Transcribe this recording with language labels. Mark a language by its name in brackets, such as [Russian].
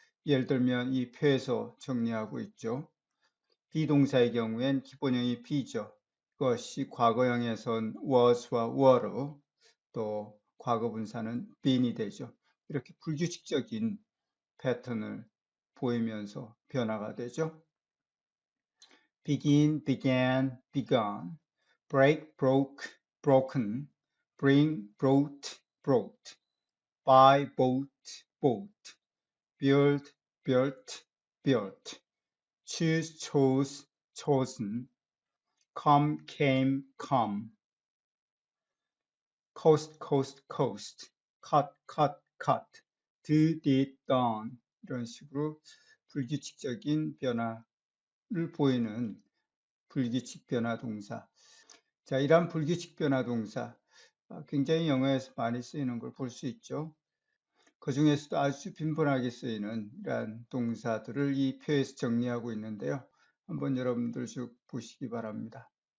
[Korean] 예를 들면 이 표에서 정리하고 있죠. 비동사의 경우엔 기본형이 be죠. 그것이 과거형에선 was와 were로 또 과거 분사는 been이 되죠. 이렇게 불규칙적인 패턴을 보이면서 변화가 되죠. [English] begin, began, begun, break, broke, broken, bring, brought, brought, buy, bought, bought, build, built, built, choose, chose, chosen, come, came, come, coast, coast, coast, cut, cut, cut, do, did, done [Korean] 이런 식으로 불규칙적인 변화를 보이는 불규칙 변화 동사. 자, 이러한 불규칙 변화 동사 굉장히 영어에서 많이 쓰이는 걸 볼 수 있죠. 그 중에서도 아주 빈번하게 쓰이는 이러한 동사들을 이 표에서 정리하고 있는데요. 한번 여러분들 쭉 보시기 바랍니다.